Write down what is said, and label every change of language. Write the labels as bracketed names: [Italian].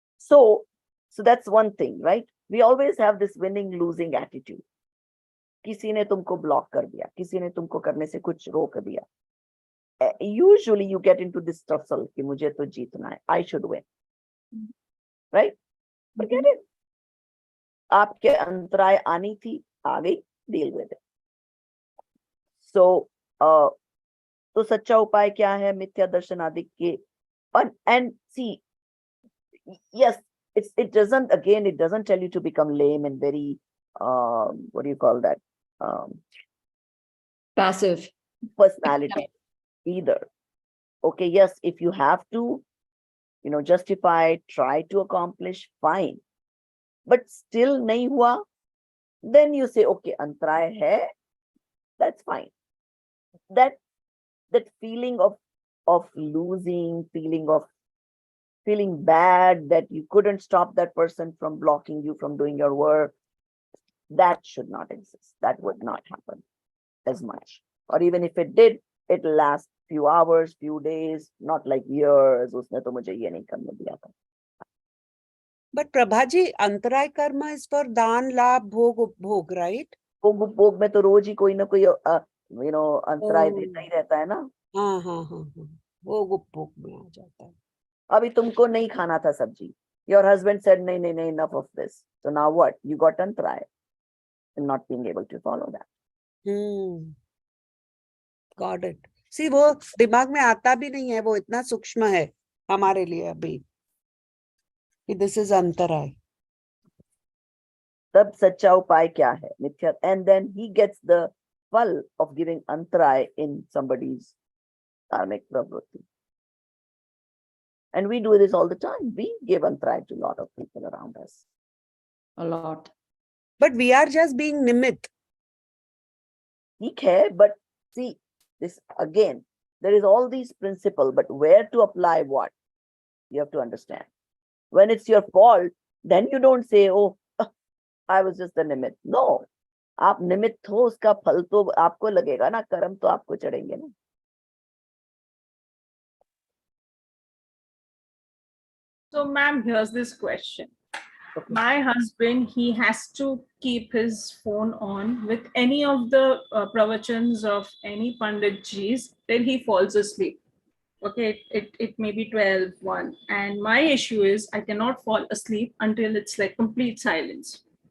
[English] So that's one thing, right? We always have this winning losing attitude. [Hindi] किसी ने तुमको block कर दिया, किसी ने तुमको करने से कुछ रोक दिया। [English] Usually you get into this tussle [Hindi] कि मुझे तो जीतना है, [English] I should win, right? Forget it. [Hindi] आपके अंतराय आनी थी, आ गई, [English] deal with it. [Hindi] So तो सच्चा उपाय क्या है? मिथ्या दर्शन आदि के [English] and see, yes, it doesn't tell you to become lame and very what do you call that, Passive personality either. Okay, yes, if you have to justify, try to accomplish, fine, but still [Hindi] nahi hua, [English] then you say okay, अंतराय है, that's fine. That feeling of losing, feeling bad that you couldn't stop that person from blocking you from doing your work, that should not exist. That would not happen as much. Or even if it did, it'll last few hours, few days, not like years. [Hindi] उसने तो मुझे ये नहीं करने दिया था. [English] But Prabhaji, antaray karma is for daan laabh bhog upbhog, right? [Hindi] भोग में तो रोज ही कोई ना कोई अंतराय देता ही रहता है ना. हाँ, भोग उपभोग में आ जाता है. अभी तुमको नहीं खाना था सब्जी. [English] Your husband said नहीं, enough of this. So now what? You got antaray and not being able to follow that. Got it. [Hindi] See, वो दिमाग में आता भी नहीं है, वो इतना सूक्ष्म है हमारे लिए अभी कि this is अंतराय. तब सच्चा उपाय क्या है? मिथ्या. [English] And then he gets the phal of giving antaray in somebody's karmic pravrutti. And we do this all the time. We give antaray to a lot of people around us. a lot. But we are just being nimit. ठीक है, but see, this again, there is all these principles, but where to apply what? You have to understand. When it's your fault, then you don't say, oh, I was just a nimit. No. [Hindi] आप निमित्त हो, उसका फल तो आपको लगेगा ना, कर्म तो आपको चढ़ेंगे ना. [English] So, ma'am, here's this question. Okay. My husband, he has to keep his phone on with any of the pravachans of any Panditjis till he falls asleep. Okay, it may be 12, 1. And my issue is I cannot fall asleep until it's like complete silence.